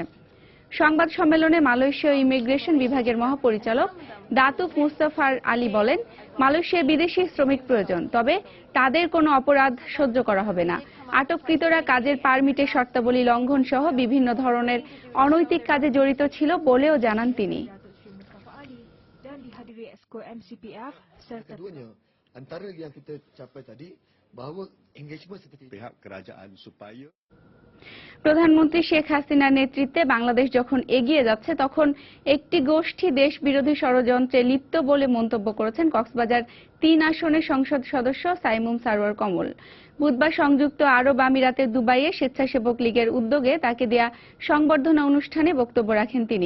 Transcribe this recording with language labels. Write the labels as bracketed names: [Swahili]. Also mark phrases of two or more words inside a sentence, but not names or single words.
[Bangla] সংবাদ সম্মেলনে মালয়েশীয় ইমিগ্রেশন বিভাগের মহাপরিচালক দাতুক মুস্তাফার আলী বলেন, মালয়েশিয়ায় বিদেশি শ্রমিক প্রয়োজন, তবে তাদের কোনো অপরাধ সহ্য করা হবে না। আটককৃতরা কাজের পারমিটের শর্তাবলী লঙ্ঘন সহ বিভিন্ন ধরনের অনৈতিক কাজে জড়িত ছিল বলেও জানান তিনি। [Malay] Antara yang kita capai tadi bahawa engagement seperti pihak kerajaan supaya [Bangla] প্রধানমন্ত্রী শেখ হাসিনার নেতৃত্বে বাংলাদেশ যখন এগিয়ে যাচ্ছে তখন একটি গোষ্ঠী দেশ বিরোধী ষড়যন্ত্রে লিপ্ত বলে মন্তব্য করেছেন কক্সবাজার 3 আসনের সংসদ সদস্য সাইমুম সারোয়ার কমল। বুধবার সংযুক্ত আরব আমিরাতের দুবাইয়ে স্বেচ্ছাসেবক লীগের উদ্যোগে তাকে দেয়া সংবর্ধনা অনুষ্ঠানে বক্তব্য রাখেন তিনি।